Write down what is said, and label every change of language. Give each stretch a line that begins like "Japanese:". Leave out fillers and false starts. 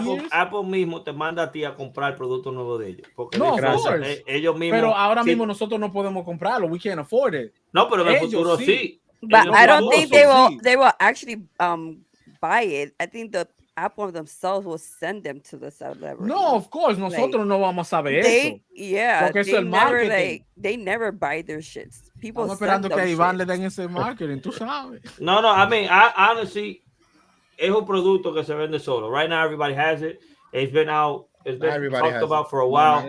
Spanish: Apple mismo te manda a ti a comprar el producto nuevo de ellos. Porque ellos mismos, pero ahora mismo nosotros no podemos comprarlo.
English: We can't afford it.
Spanish: No, pero en el futuro sí.
English: But I don't think they will actually buy it. I think the Apple themselves will send them to the celebrity. No, of course,
Spanish: nosotros no vamos a saber eso.
English: Yeah,
Spanish: porque eso es el marketing.
English: They never buy their shits. People
Spanish: estamos esperando que a Iván le den ese marketing, tú sabes.
English: No, I mean, honestly,
Spanish: es un producto que se vende solo.
English: Right now, everybody has it. It's been out. It's been talked about for a while.